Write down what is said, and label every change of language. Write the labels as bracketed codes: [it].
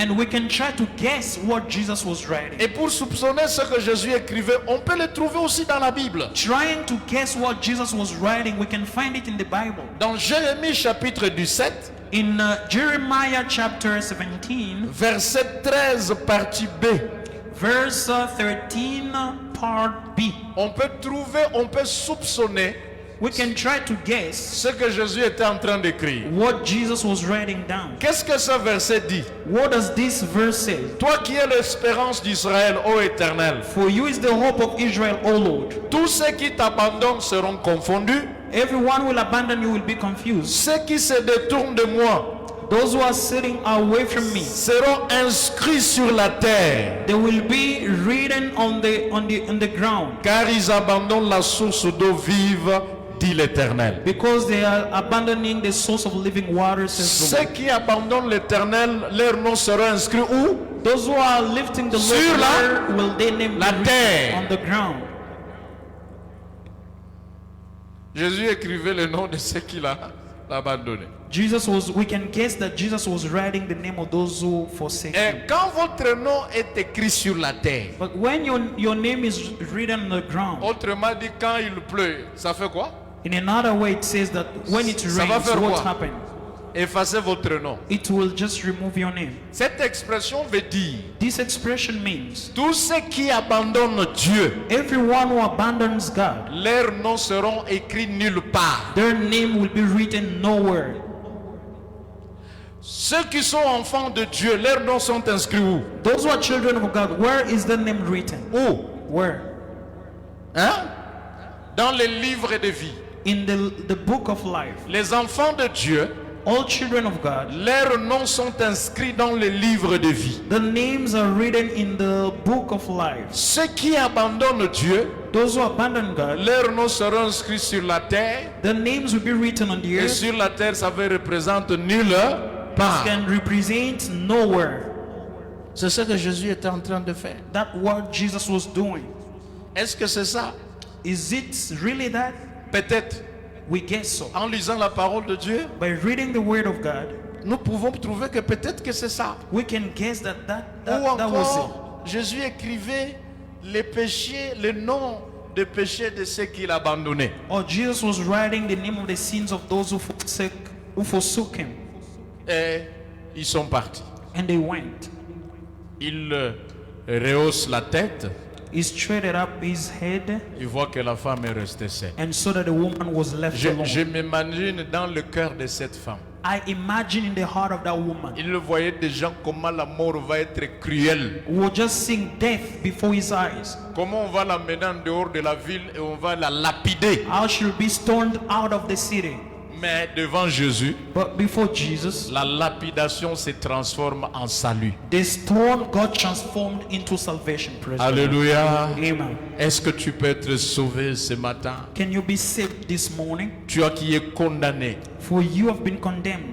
[en] And we can try to guess what Jesus was writing. [fr] Et pour soupçonner ce que Jésus écrivait, on peut le trouver aussi dans la Bible. [en] Trying to guess what Jesus was writing, we can find it in the Bible. [fr] Dans Jérémie chapitre 17, [en] In Jeremiah chapter 17, [fr] verset 13 partie B, [en] verse 13, part B, [fr] on peut soupçonner [en] we can try to guess [fr] ce que Jésus était en train d'écrire. [en] what Jesus was writing down. [fr] Qu'est-ce que ce verset dit? [en] What does this verse say? [fr] Toi qui es l'espérance d'Israël, ô Éternel, [en] For you is the hope of Israel, O Lord. [fr] tous ceux qui t'abandonnent seront confondus, [en] Everyone will abandon you, will be confused. [fr] ceux qui se détournent de moi [en] Those who are sitting away from me, [fr] seront inscrits sur la terre, [en] they will be written on the ground, [fr] car ils abandonnent la source d'eau vive, dit l'Éternel. [en] because they are abandoning the source of living water, says the [fr] Ceux [en] Lord. [fr] qui abandonnent l'Éternel, leur nom sera inscrit où? [en] Those who are lifting the [fr] Sur [en] Lord, [fr] la- [en] where will their name be [fr] la terre. [en] written? On the ground. [fr] Jésus écrivait le nom de ceux qu'il a abandonnés. [en] We can guess that Jesus was writing the name of those who forsake him. [fr] Et quand votre nom est écrit sur la terre, [en] But when your name is written on the ground, [fr] autrement dit, quand il pleut, ça fait quoi? [en] in another way it says that when it [fr] Ça va [en] rains, [fr] faire [en] what [fr] quoi? [en] happens? [fr] Effacez votre nom. [en] It will just remove your name. [fr] Cette expression veut dire [en] This expression means [fr] tous ceux qui abandonnent Dieu, [en] everyone who abandons God, [fr] leurs noms seront écrits nulle part. [en] their name will be written nowhere. [fr] Ceux qui sont enfants de Dieu, leurs noms sont inscrits où? [en] Those who are children of God, where is the name written? [fr] Où? [en] Where? [fr] Hein? Dans les livres de vie. [en] In the book of life. [fr] Les enfants de Dieu, [en] All children of God, [fr] leurs noms sont inscrits dans les livres de vie. [en] the names are written in the book of life. [fr] Ceux qui abandonnent Dieu, [en] Those who abandon God, [fr] leurs noms seront inscrits sur la terre. [en] the names will be written on the [fr] Et [en] earth. [fr] sur la terre, ça veut représenter nulle part. [en] Can represent nowhere. [fr] C'est ce que Jésus était en train de faire. [en] That what Jesus was doing. [fr] Est-ce que c'est ça? [en] Is it really that? [fr] Peut-être. [en] We guess so. [fr] En lisant la parole de Dieu, [en] By reading the word of God, [fr] nous pouvons trouver que peut-être que c'est ça. [en] we can guess that [fr] Ou [en] that was it. [fr] encore, Jésus écrivait les péchés, les noms des péchés de ceux qu'il abandonnait. [en] Or Jesus was writing the name of the sins of those who forsook him. [fr] Et ils sont partis. [en] And they went. [fr] Il rehausse la tête. [en] He straightened up his head [fr] Il voit que la femme est restée seule. [en] and saw that the woman was left [fr] Je [en] alone. [fr] m'imagine dans le cœur de cette femme. [en] I imagine in the heart of that woman [fr] Il le voyait déjà comment la mort va être cruelle. [en] who was just seeing death before his eyes. [fr] Comment on va la mener en dehors de la ville et on va la lapider. [en] How she will be stoned out of the city. [fr] Mais devant Jésus, [en] But before Jesus, [fr] la lapidation se transforme en salut. [en] the stone got transformed into salvation. Praise the Lord. [fr] Alléluia. Amen. Est-ce que tu peux être sauvé ce matin? [en] Can you be saved this morning? [fr] Toi qui es condamné [en] For you have been condemned